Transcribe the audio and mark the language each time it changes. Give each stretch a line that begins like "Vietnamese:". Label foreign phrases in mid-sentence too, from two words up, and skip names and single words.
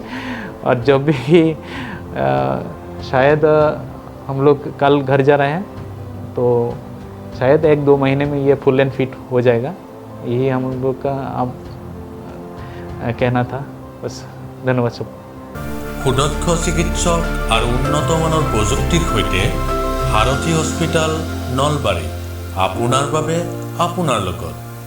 Hindi: और जब भी शायद हम लोग कल घर जा रहे हैं, तो शायद 1-2 महीने में ये
English: full and fit
Hindi: हो जाएगा। यही हम लोग का अब कहना था, बस। धन्यवाद सब।
Assamese: সুদক্ষ চিকিৎসক আর উন্নত মানৰ প্ৰযুক্তিৰ সৈতে ভাৰতী হস্পিটাল নলবাৰী আপোনাৰ বাবে আপোনাৰ লগত।